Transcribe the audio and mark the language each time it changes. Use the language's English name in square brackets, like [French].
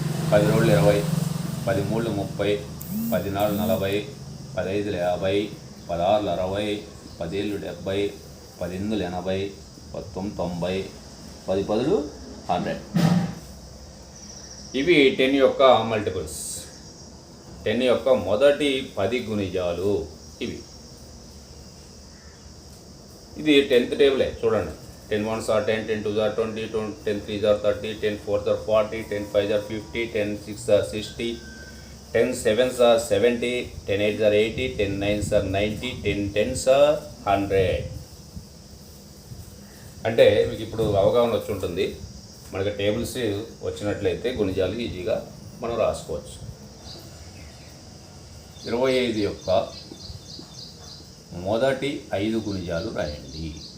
[English] 10 2 20, 10 3 30, 10 4 40, 10 5 50, 16 60, 10 70, 10 80, 19 90, 10 10 100. [Telugu] ఇవి 10 యొక్క మల్టిపుల్స్. 10 యొక్క మొదటి 10 గుణిజాలు ఇవి. ఇది 10th టేబులే చూడండి. [English] 10 1s are 10, 10 2s are 20, 10 3s are 30, 10 4s are 40, 10 5s are 50, 10 6s are 60, 10 7s are 70, 10 8s are 80, 10 9s are 90, 10 10s are 100. [Telugu] అంటే మీకు ఇప్పుడు అవగాహన వచ్చి ఉంటుంది. మనకి టేబుల్స్ వచ్చినట్లయితే గుణిజాలు ఈజీగా మనం రాసుకోవచ్చు. 25 యొక్క మొదటి 5 గుణిజాలు రాయండి.